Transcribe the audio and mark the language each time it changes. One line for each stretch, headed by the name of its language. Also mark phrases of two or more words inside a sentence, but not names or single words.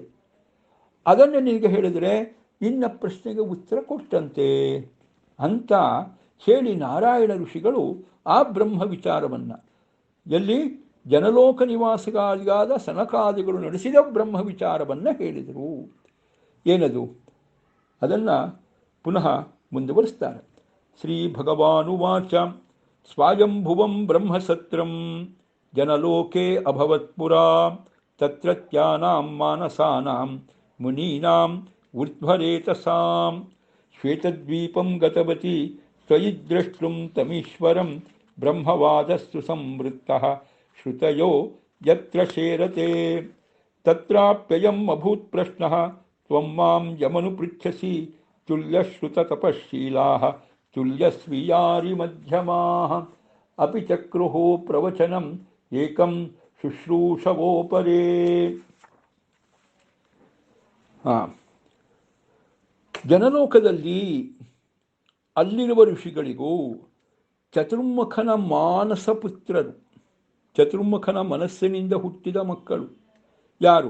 Kannada: ಅದನ್ನು ನಿನಗೆ ಹೇಳಿದರೆ ನಿನ್ನ ಪ್ರಶ್ನೆಗೆ ಉತ್ತರ ಕೊಟ್ಟಂತೆ ಅಂತ ಹೇಳಿ ನಾರಾಯಣ ಋಷಿಗಳು ಆ ಬ್ರಹ್ಮ ವಿಚಾರವನ್ನು, ಎಲ್ಲಿ ಜನಲೋಕ ನಿವಾಸಿಗಾದ ಸನಕಾದಿಗಳು ನಡೆಸಿದ ಬ್ರಹ್ಮ ವಿಚಾರವನ್ನು ಹೇಳಿದರು. ಏನದು? ಅದನ್ನು ಪುನಃ ಮುಂದುವರಿಸ್ತಾರೆ.
Sanskrit: ಶ್ರೀ ಭಗವಾನುವಾಚ ಸ್ವಯಂಭುವಂ ಬ್ರಹ್ಮಸತ್ರಂ ಜನಲೋಕೆ ಅಭವತ್ಪುರಾ ತತ್ರತ್ಯಾನಾಂ ಮಾನಸಾನಾಂ ಮುನೀನಾಂ ಊರ್ಧ್ವರೇತಸಾಂ ಶ್ವೇತದ್ವೀಪಂ ಗತವತಿ ತ್ವಯಿ ದ್ರಷ್ಟುಂ ತಮೀಶ್ವರಂ ಬ್ರಹ್ಮವಾದಸ್ಸು ಸಂವೃತ್ತಃ ಶ್ರುತಯೋ ಯತ್ರ ಶೇರತೆ ತತ್ರಾಪ್ಯಯಂ ಅಭೂತ್ ಪ್ರಶ್ನಃ ತ್ವಂ ಮಾಂ ಯಮನು ಪೃಚ್ಛಸಿ ತುಲ್ಯಶ್ರುತತಪಶೀಲಾಃ ತುಲ್ಯಸ್ವೀಯಾರಿ ಮಧ್ಯಮಾಃ ಅಪಿ ಚಕ್ರುಃ ಪ್ರವಚನಂ ಏಕಂ ಶುಶ್ರೂಷವೋಪರೇ.
Kannada: ಜನಲೋಕದಲ್ಲಿ ಅಲ್ಲಿರುವ ಋಷಿಗಳಿಗೂ ಚತುರ್ಮುಖನ ಮಾನಸ ಪುತ್ರರು, ಚತುರ್ಮುಖನ ಮನಸ್ಸಿನಿಂದ ಹುಟ್ಟಿದ ಮಕ್ಕಳು ಯಾರು?